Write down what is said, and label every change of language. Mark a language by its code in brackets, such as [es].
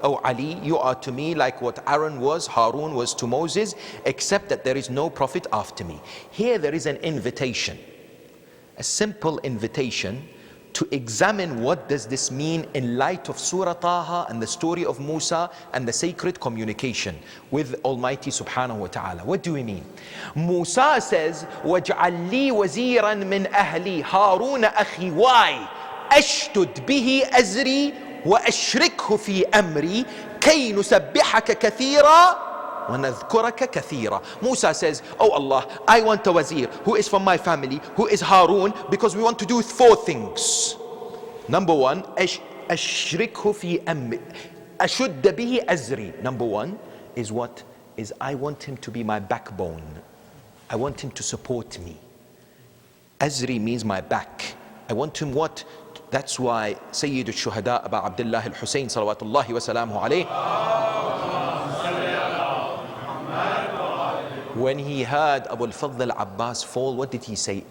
[en] Oh Ali, you are to me like what Aaron was, Harun was to Moses, except that there is no prophet after me. Here there is an invitation, a simple invitation to examine what does this mean in light of Surah Taha and the story of Musa and the sacred communication with Almighty Subhanahu wa Ta'ala. What do we mean? Musa says, [ar] وَاجْعَلْ لِي وَزِيرًا مِنْ أَهْلِي هَارُونَ أَخِي. [en] Why? [ar] أَشْتُدْ بِهِ أَزْرِي وَأَشْرِكْهُ فِي أَمْرِي كَيْ نُسَبِّحَكَ كَثِيرًا وَنَذْكُرَكَ كَثِيرًا. [en] Musa says, oh Allah, I want a wazir who is from my family, who is Harun, because we want to do 4 things. Number 1, [ar] أشركه في أمري. أشد به أزري. [en] Number 1 is what? Is I want him to be my backbone. I want him to support me. Azri means my back. I want him what? That's why Sayyid al-Shuhada Aba Abdullah al-Hussein salawatullahi wa salamuhu alayh, when he heard Abu al-Fadl al-Abbas fall, what did he say?